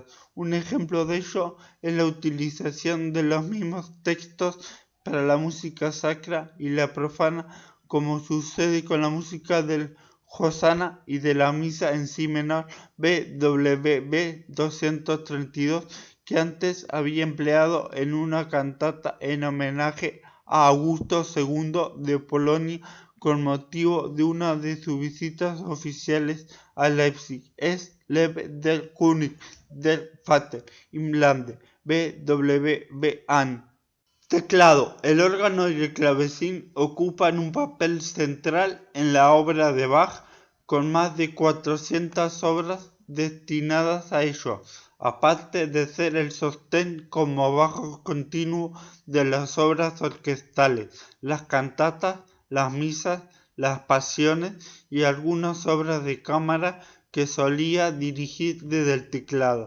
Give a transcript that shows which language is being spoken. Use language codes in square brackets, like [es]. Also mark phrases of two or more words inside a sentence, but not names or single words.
[es] Un ejemplo de ello es la utilización de los mismos textos para la música sacra y la profana, como sucede con la música del Hosanna y de la misa en si menor BWV 232, que antes había empleado en una cantata en homenaje a Augusto II de Polonia con motivo de una de sus visitas oficiales a Leipzig. Es Lebe der König der Vater im Lande, BWV an. Teclado. El órgano y el clavecín ocupan un papel central en la obra de Bach, con más de 400 obras destinadas a ello, aparte de ser el sostén como bajo continuo de las obras orquestales, las cantatas, las misas, las pasiones y algunas obras de cámara que solía dirigir desde el teclado.